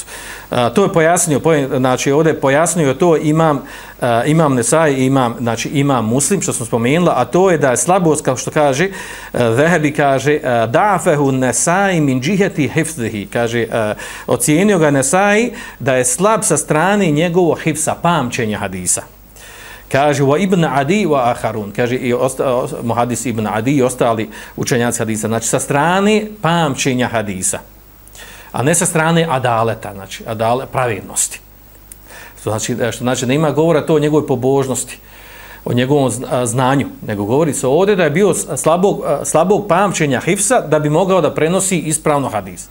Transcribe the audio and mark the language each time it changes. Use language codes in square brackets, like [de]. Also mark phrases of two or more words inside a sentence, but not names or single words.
[bs] To je pojasnio, znači ovdje je pojasnio to imam Nesai, imam Muslim, što smo spomenuli, a to je da je slabost, kao što kaže, Zehebi kaže, [ar] ضعفه النسائي من جهة حفظه, [bs] kaže, ocijenio ga Nesai da je slab sa strane njegovog hifsa, pamćenja hadisa. [ar] Kaže وابن عدي وآخرون, [bs] kaže i muhadis ibn Adi i ostali učenjaci hadisa, znači sa strane pamćenja hadisa, a ne sa strane adaleta, znači pravednosti. Što znači da ima govora to o njegovoj pobožnosti, o njegovom znanju, nego govori se ovdje da je bio slabog pamćenja hifsa da bi mogao da prenosi ispravno hadis.